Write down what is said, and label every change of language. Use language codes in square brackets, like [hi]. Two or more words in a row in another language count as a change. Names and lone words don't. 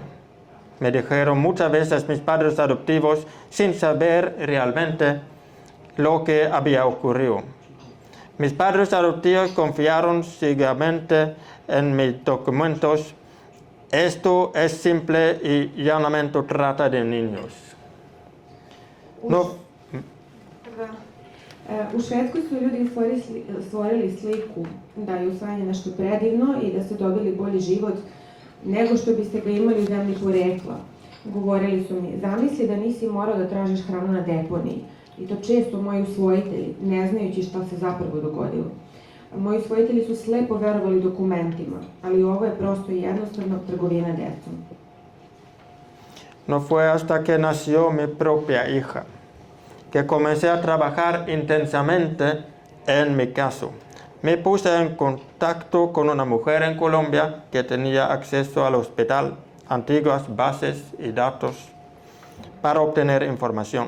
[es] Me dijeron muchas veces mis padres adoptivos sin saber realmente lo que había ocurrido. Mis padres adoptivos confiaron ciegamente en mis documentos. Esto es simple y llanamente trata de niños. [sr] U Švedskoj su ljudi stvorili sliku da je usvajanje nešto predivno i da ste dobili bolji život nego što biste ga imali u zemlji porekla. Govorili su mi, zamisli da nisi morao da tražiš hranu na deponiji. I to često moji usvojitelji, ne znajući šta se zapravo dogodilo. Moji usvojitelji su slepo verovali dokumentima, ali ovo je prosto i jednostavno trgovina djecom. [es] No fue hasta que nació mi propia hija que comencé a trabajar intensamente en mi caso, Me puse en contacto con una mujer en Colombia que tenía acceso al hospital, antiguas bases y datos para obtener información.